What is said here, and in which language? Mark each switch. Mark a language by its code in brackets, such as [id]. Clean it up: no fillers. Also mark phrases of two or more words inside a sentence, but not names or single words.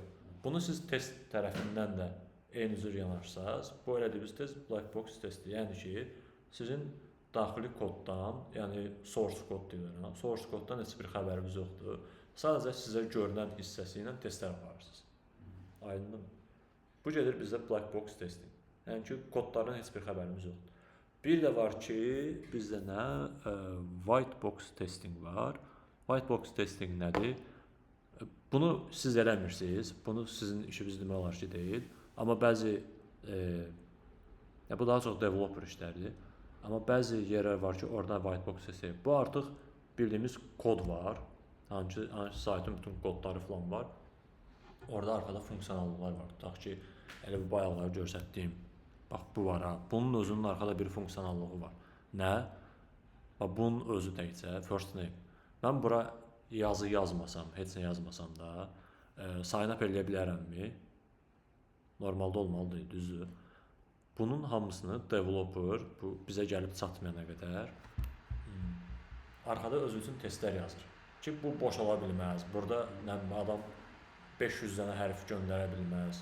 [az] Bunu siz test tərəfindən də eyni cür yanaşsaz, bu elədiyiniz test [en] black box [az] testdir. Yəni ki, sizin daxili koddan, yəni source kod deyirəm. Source koddan heç bir xəbərimiz yoxdur. Sadəcə sizə görünən hissəsi ilə testlər aparırsınız. Aydındır mı? Bu gedir bizdə [en] black box testing. [az] Yəni ki, kodlardan heç bir xəbərimiz yoxdur. Bir də var ki, bizdə nə? [en] White box testing [az] var. [en] White box testing [az] nədir? Bunu siz eləmirsiniz. Bunu sizin işiniz demək olar ki, deyil. Amma bəzi bu daha çox developer işləridir. Amma bəzi yerlər var ki, orada [en] white box testing. [az] Bu artıq bildiyimiz kod var. Hansı saytın bütün kodları falan var. Orada arkada funksionallıqlar var. Tutaq ki, elə bu bayaqları göstərdiyim. Bax bu var ha. Bunun özünün arkada bir funksionallığı var. Nə? Bax bunun özü təkcə [en] first name. [az] Mən bura yazı yazmasam, heç nə yazmasam da [en] sign up [az] eləyə bilərəmmi? Normalda olmalıdır, düzdür. Bunun hamısını developer bu bizə gəlib çatmayana qədər arkada özü üçün testlər yazır. Ki bu boş ola bilməz. Burada adam 500 dənə hərf göndərə bilməz.